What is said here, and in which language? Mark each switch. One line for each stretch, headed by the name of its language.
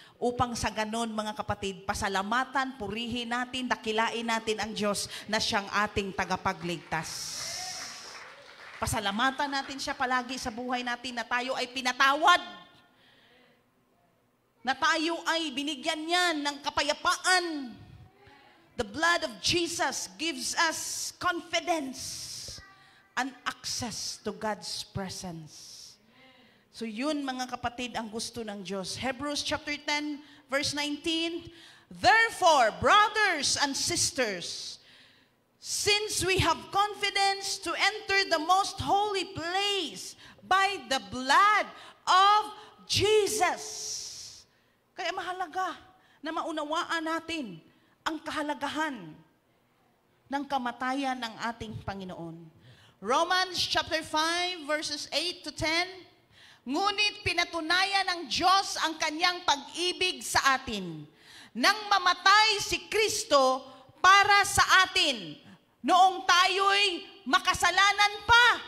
Filipino: Upang sa ganon mga kapatid, pasalamatan, purihin natin, dakilain natin ang Diyos na siyang ating tagapagligtas. Pasalamatan natin siya palagi sa buhay natin na tayo ay pinatawad. Na tayo ay binigyan niya ng kapayapaan.
English: The blood of Jesus gives us confidence and access to God's presence.
Filipino: So yun mga kapatid ang gusto ng Diyos.
English: Hebrews chapter 10 verse 19, therefore, brothers and sisters, since we have confidence to enter the most holy place by the blood of Jesus.
Filipino: Kaya mahalaga na maunawaan natin ang kahalagahan ng kamatayan ng ating Panginoon.
English: Romans chapter 5 verses 8 to 10,
Filipino: ngunit pinatunayan ng Diyos ang kanyang pag-ibig sa atin nang mamatay si Kristo para sa atin noong tayo'y makasalanan pa.